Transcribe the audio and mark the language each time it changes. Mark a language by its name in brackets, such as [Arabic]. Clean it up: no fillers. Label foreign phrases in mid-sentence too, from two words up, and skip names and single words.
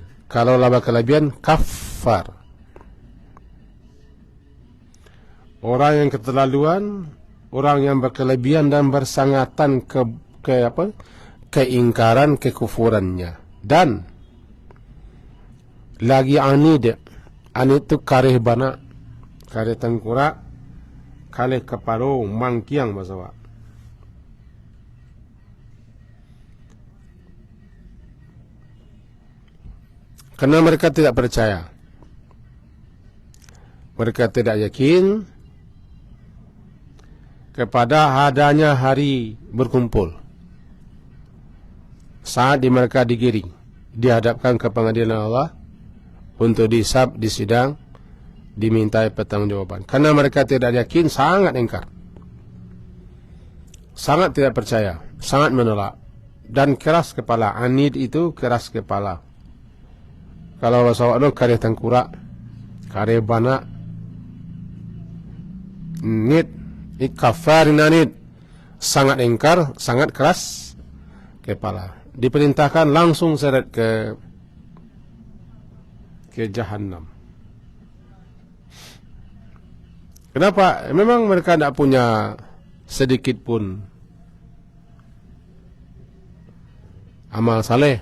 [Indonesian] Kalau laba kelebihan, kafar. Orang yang keterlaluan, orang yang berkelebihan dan bersangatan keingkaran, kekufurannya. Dan lagi anid itu [Minangkabau] kareh bana, kareh tengkorak, kareh kepala, mangkiang bahasa. [Indonesian] Karena mereka tidak percaya, mereka tidak yakin kepada adanya hari berkumpul, saat di mereka digiring, dihadapkan ke pengadilan Allah untuk dihisab, disidang, dimintai pertanggungjawaban. Karena mereka tidak yakin, sangat ingkar, sangat tidak percaya, sangat menolak, dan keras kepala. Anid itu keras kepala. Kalau bahasa Allah, [Minangkabau] kareh tengkurak, kareh bana, nid, ikafarin anid, [Indonesian] sangat ingkar, sangat keras kepala. Diperintahkan langsung seret ke jahannam. Kenapa? Memang mereka tidak punya sedikit pun amal saleh.